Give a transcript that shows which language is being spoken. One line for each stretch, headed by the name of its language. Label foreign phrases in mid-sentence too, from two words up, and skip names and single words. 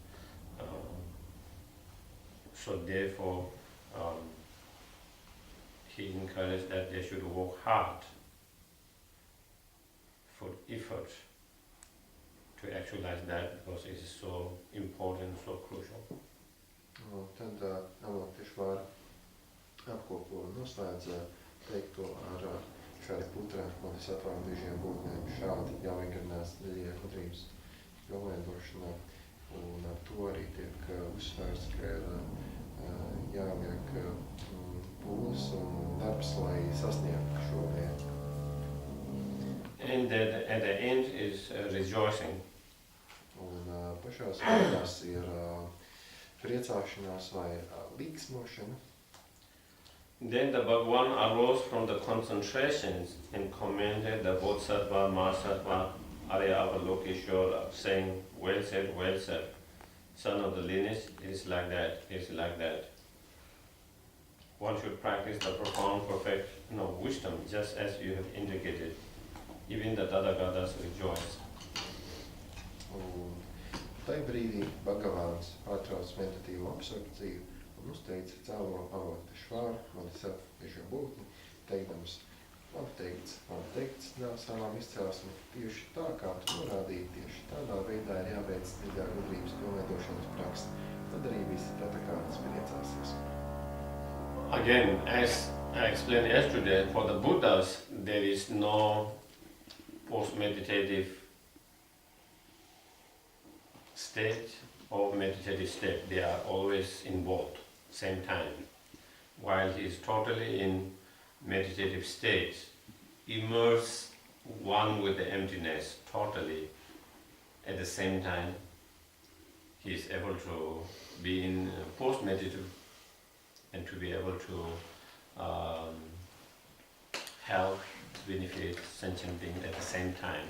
English: So therefore, he encouraged that they should work hard for effort to actualize that because it is so important, so crucial.
Latvian: Tad Avalokiteshvara apkopo un noslēdz teikto ar Šariputra bodhisattva brīžiem būtnēm šādi jāvingrinās dziļajā gudrības pilnveidošanā, un ar to arī tiek uzsvērts, ka ir jāliek pūles un darbs, lai sasniegtu šo mērķi.
English: And at the end is rejoicing.
Latvian: Un pašās beigās ir priecāšanās vai līksmošana.
English: Then the Bhagavan arose from the concentrations and commended the Bodhisattva, Mahasattva, Arya Avalokiteshvara Sherab, saying, well said, son of the lineage, it is like that, it is like that. One should practice the profound perfection of wisdom just as you have indicated. Even the Tathagatas rejoice.
Latvian: Un tai brīdī Bhagavāns pārtrauc meditatīvo absorpciju un uzteica cēlo Avalokiteshvāru, bodhisattva brīža būtni, teikdams, labi teikts, nav savām izcelsmi, tieši tā kā tu norādīji, tieši tādā veidā ir jāveic dziļā gudrības pilnveidošanas praksa, tad arī visi Tathagatas priecāsies.
English: Again, as I explained yesterday, for the Buddhas, there is no post-meditative state or meditative state. They are always in both, same time. While he is totally in meditative state, immersed one with the emptiness, totally, at the same time, he is able to be in post-meditative and to be able to help, benefit sentient beings at the same time.